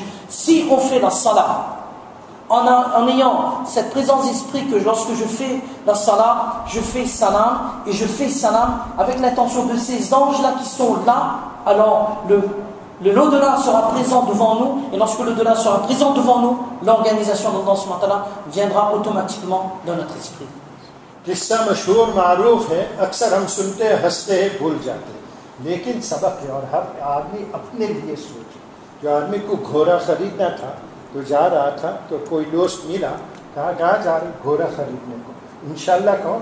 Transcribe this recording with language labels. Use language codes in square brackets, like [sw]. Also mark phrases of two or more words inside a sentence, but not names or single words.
[fr] Si on fait la salat, en ayant cette présence d'esprit que lorsque je fais la salat, je fais salam, et je fais salam avec l'intention de ces anges-là qui sont là, alors l'au-delà sera présent devant nous, et lorsque l'au-delà sera présent devant nous, l'organisation d' [ar] الله سبحانه وتعالى [fr] viendra automatiquement dans notre esprit. [ur] قصہ مشہور معروف ہے، اکثر ہم سنتے ہیں، ہنستے ہیں، بھول جاتے ہیں، لیکن سبق ہے. اور ہر آدمی اپنے لیے سوچے. جو آدمی کو گھوڑا خریدنا تھا تو جا رہا تھا، تو کوئی دوست ملا، کہاں جا رہے گھوڑا خریدنے کو? [ar] إن شاء الله [ur] کون?